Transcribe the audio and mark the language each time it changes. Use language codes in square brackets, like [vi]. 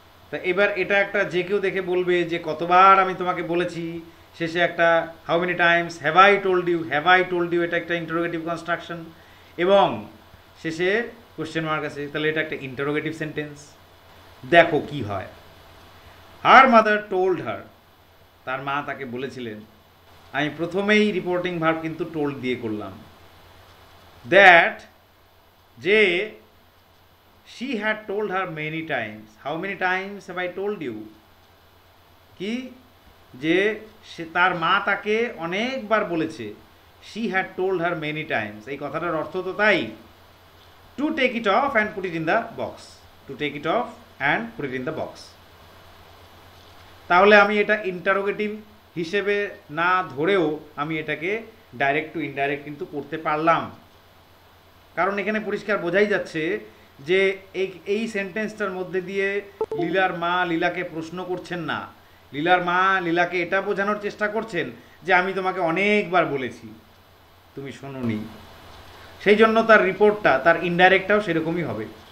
[bn] তা এবার এটা একটা যে কেউ দেখে বলবে যে কতবার আমি তোমাকে বলেছি, শেষে একটা [en] how many times, have I told you, [bn] have I told you, এটা একটা ইন্টারোগেটিভ কনস্ট্রাকশন, এবং শেষে কোশ্চেন মার্ক আছে, তাহলে এটা একটা ইন্টারোগেটিভ সেন্টেন্স। দেখো কি হয়, [en] her mother told her, [bn] তার মা তাকে বলেছিলেন, আমি প্রথমেই রিপোর্টিং ভার্ব কিন্তু টোল্ড দিয়ে করলাম, দ্যাট যে [en] she had told her many times, how many times have I told you, [bn] কি যে সে তার মা তাকে অনেকবার বলেছে, [en] she had told her many times, এই কথাটার অর্থ তো তাই, to take it off and put it in the box, to take it off and put it in the box। [bn] তাহলে আমি এটা ইন্টারোগেটিভ হিসেবে না ধরেও আমি এটাকে ডাইরেক্ট টু ইনডাইরেক্ট কিন্তু করতে পারলাম, কারণ এখানে পরিষ্কার বোঝাই যাচ্ছে যে এই সেন্টেন্সটার মধ্যে দিয়ে লীলার মা লীলাকে প্রশ্ন করছেন না, লীলার মা লীলাকে এটা বোঝানোর চেষ্টা করছেন যে আমি তোমাকে অনেকবার বলেছি, তুমি শোনোনি, সেই জন্য তার রিপোর্টটা, তার ইনডাইরেক্টটাও সেরকমই হবে।